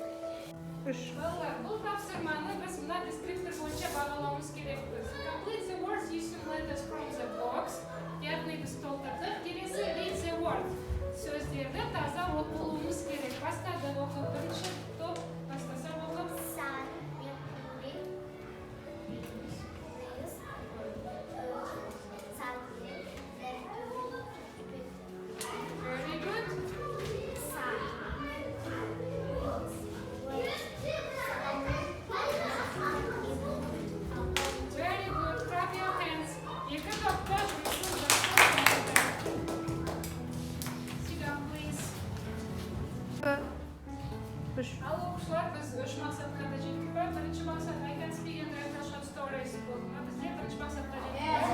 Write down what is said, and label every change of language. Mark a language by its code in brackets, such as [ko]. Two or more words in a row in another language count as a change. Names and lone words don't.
[kk] Балалар, бұл тапсырманы біз мына дескриптор бойынша бағалауымыз керекпіз. [en] Complete the words using letters from the box. [kk] Яғни біз толтырдық. Келесі [en] read the word. [kk] Сөздерді таза оқылуымыз керек. Бастады оқып. Бірінші топ бастаса оқып. [en] Sun, Mercury, Venus, Saturn, Mercury, Very good. Sun, Very good. Clap your hands. [kk] Екі топта жұмысын жақсы. [en] Sit down, please. [kk] Ал оқушылар, біз 3 мақсатқа да жеттік па? Бірінші мақсат [en] I can speak and write short stories [kk] болды ма? Бізде бірінші мақсатқа жеттік.